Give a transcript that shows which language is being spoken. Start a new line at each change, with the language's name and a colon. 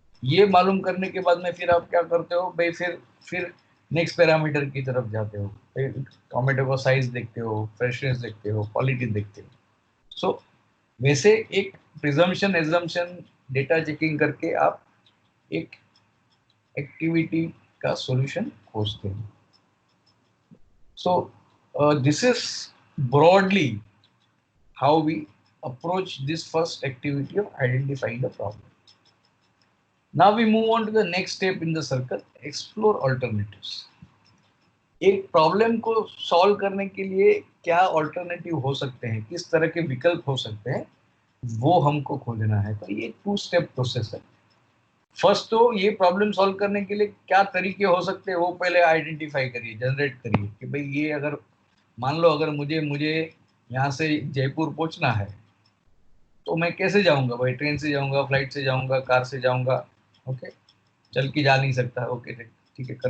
Hindi: ये मालूम करने के बाद में फिर आप क्या करते हो भाई, फिर नेक्स्ट पैरामीटर की तरफ जाते हो, टोमेटो का साइज देखते हो, फ्रेशनेस देखते हो, क्वालिटी देखते हो। सो वैसे एक प्रिजम्पशन एजम्पशन डेटा चेकिंग करके आप एक एक्टिविटी का सॉल्यूशन खोजते हैं।
English: So this is broadly how we approach this first activity of identifying the problem. Now we move on to the next step in the circle, explore alternatives.
Hindi: एक problem को solve करने के लिए क्या alternative हो सकते हैं, किस तरह के विकल्प हो सकते हैं, वो हमको खोजना है। तो ये 2 स्टेप प्रोसेस है। फर्स्ट तो ये प्रॉब्लम सॉल्व करने के लिए क्या तरीके हो सकते हैं वो पहले आइडेंटिफाई करिए, जनरेट करिए कि भाई ये अगर मान लो अगर मुझे यहाँ से जयपुर पहुंचना है तो मैं कैसे जाऊंगा भाई, ट्रेन से जाऊंगा, फ्लाइट से जाऊंगा, कार से जाऊंगा, ओके, चल के जा नहीं सकता, ओके ठीक है।